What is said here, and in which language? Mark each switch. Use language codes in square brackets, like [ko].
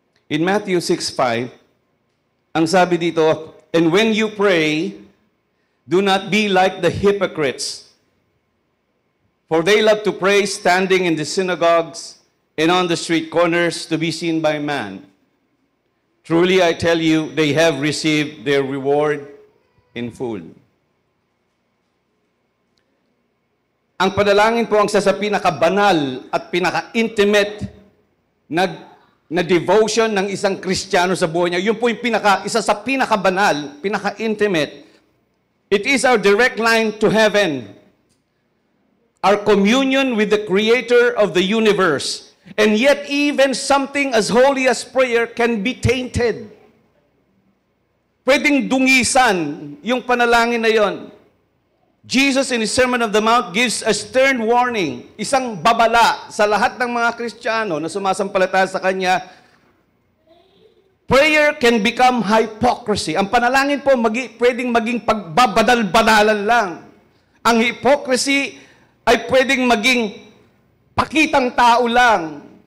[en] In Matthew 6:5, [tl] ang sabi dito, [en] and when you pray, do not be like the hypocrites, for they love to pray standing in the synagogues and on the street corners to be seen by man. Truly I tell you, they have received their reward in full. [tl] Ang panalangin po ang isa sa pinakabanal at pinaka-intimate na devotion ng isang Kristiyano sa buhay niya. Yun po yung isa sa pinakabanal, pinaka-intimate. [en] It is our direct line to heaven. Our communion with the Creator of the universe. And yet even something as holy as prayer can be tainted. [tl] Pwedeng dungisan yung panalangin na yon. [en] Jesus in His Sermon on the Mount gives a stern warning, [tl] isang babala sa lahat ng mga Kristiyano na sumasampalataya sa Kanya. [en] Prayer can become hypocrisy. [tl] Ang panalangin po pwedeng maging pagbabadal-badalan lang. Ang hypocrisy ay pwedeng maging pakitang tao lang.